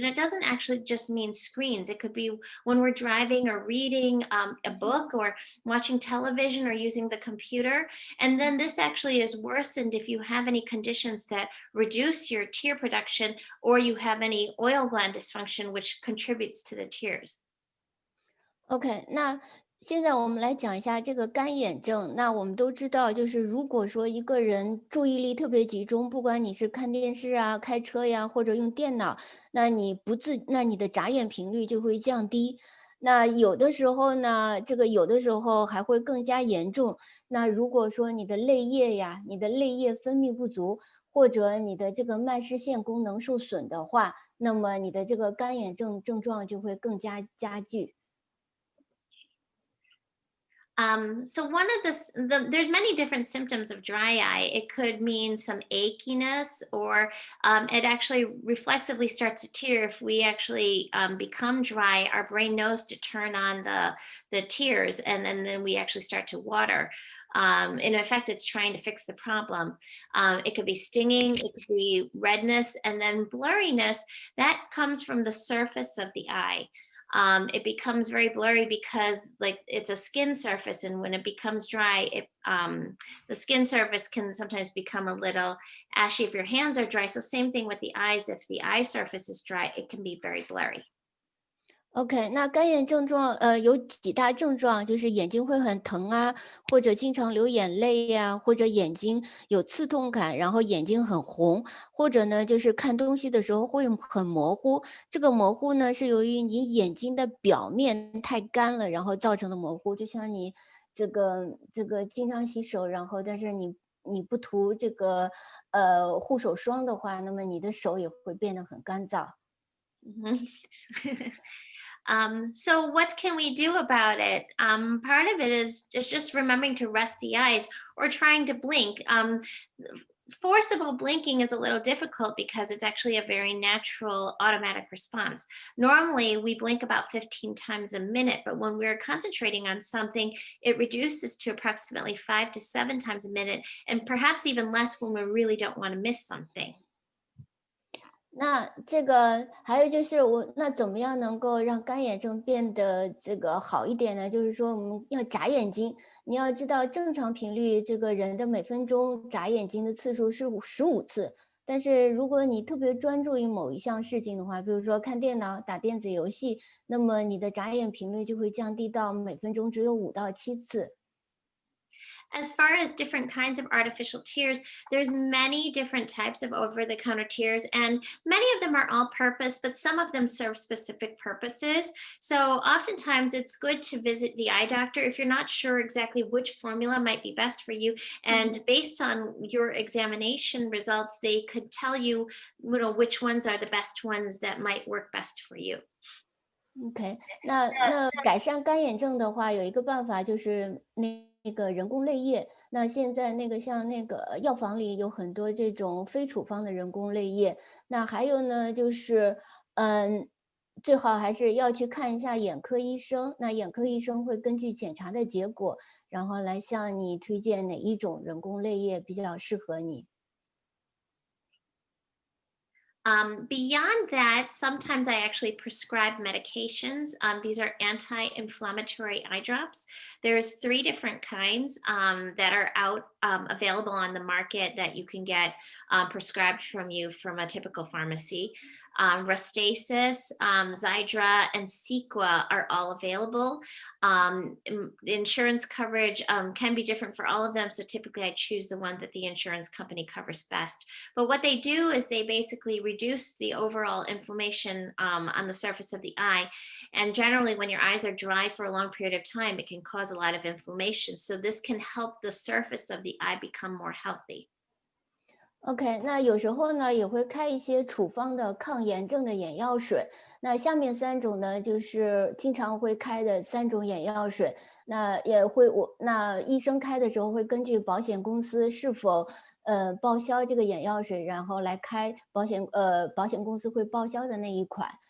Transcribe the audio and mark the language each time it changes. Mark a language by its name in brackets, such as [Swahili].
[English] And it doesn't actually just mean screens. It could be when we're driving or reading a book or watching television or using the computer. And then this actually is worsened if you have any conditions that reduce your tear production or you have any oil gland dysfunction, which contributes to the tears. [Chinese] OK，那现在我们来讲一下这个干眼症。那我们都知道，就是如果说一个人注意力特别集中，不管你是看电视啊、开车呀，或者用电脑，那你的眨眼频率就会降低。那有的时候呢，有的时候还会更加严重。那如果说你的泪液呀，你的泪液分泌不足，或者你的这个脉视线功能受损的话，那么你的这个干眼症症状就会更加加剧。 [English] So one of there's many different symptoms of dry eye. It could mean some achiness, or it actually reflexively starts to tear. If we actually become dry, our brain knows to turn on the tears, and then we actually start to water. In effect, it's trying to fix the problem. It could be stinging, it could be redness, and then blurriness that comes from the surface of the eye. It becomes very blurry because like it's a skin surface, and when it becomes dry, the skin surface can sometimes become a little ashy if your hands are dry. So same thing with the eyes. If the eye surface is dry, it can be very blurry. [Chinese] OK，那干眼症状，有几大症状，就是眼睛会很疼啊，或者经常流眼泪呀，或者眼睛有刺痛感，然后眼睛很红，或者呢，就是看东西的时候会很模糊。这个模糊呢，是由于你眼睛的表面太干了，然后造成的模糊。就像你这个经常洗手，然后但是你不涂这个护手霜的话，那么你的手也会变得很干燥。 Mhm. [English] So what can we do about it? Part of it is just remembering to rest the eyes or trying to blink. Forcible blinking is a little difficult because it's actually a very natural automatic response. Normally, we blink about 15 times a minute, but when we're concentrating on something, it reduces to approximately 5 to 7 times a minute, and perhaps even less when we really don't want to miss something. [Chinese] 那这个还有就是那怎么样能够让干眼症变得这个好一点呢？就是说我们要眨眼睛，你要知道正常频率，这个人的每分钟眨眼睛的次数是15次，但是如果你特别专注于某一项事情的话，比如说看电脑、打电子游戏，那么你的眨眼频率就会降低到每分钟只有5到7次。 [English] As far as different kinds of artificial tears, there's many different types of over-the-counter tears, and many of them are all-purpose, but some of them serve specific purposes. So oftentimes it's good to visit the eye doctor if you're not sure exactly which formula might be best for you. And based on your examination results, they could tell you, which ones are the best ones that might work best for you. [Chinese] OK，那改善干眼症的话，有一个办法就是那个人工泪液。那现在像药房里有很多这种非处方的人工泪液。那还有呢，就是最好还是要去看一下眼科医生。那眼科医生会根据检查的结果，然后来向你推荐哪一种人工泪液比较适合你。 [English] Beyond that, sometimes I actually prescribe medications. These are anti-inflammatory eye drops. There's 3 different kinds that are out available on the market that you can get prescribed from a typical pharmacy. Restasis, Xiidra, and Cequa are all available. Insurance coverage can be different for all of them, so typically I choose the one that the insurance company covers best. But what they do is they basically reduce the overall inflammation on the surface of the eye. And generally, when your eyes are dry for a long period of time, it can cause a lot of inflammation. So this can help the surface of the eye become more healthy. [Chinese] OK，那有时候呢也会开一些处方的抗炎症的眼药水。那下面3种呢，就是经常会开的3种眼药水。那医生开的时候会根据保险公司是否报销这个眼药水，然后来开保险公司会报销的那一款。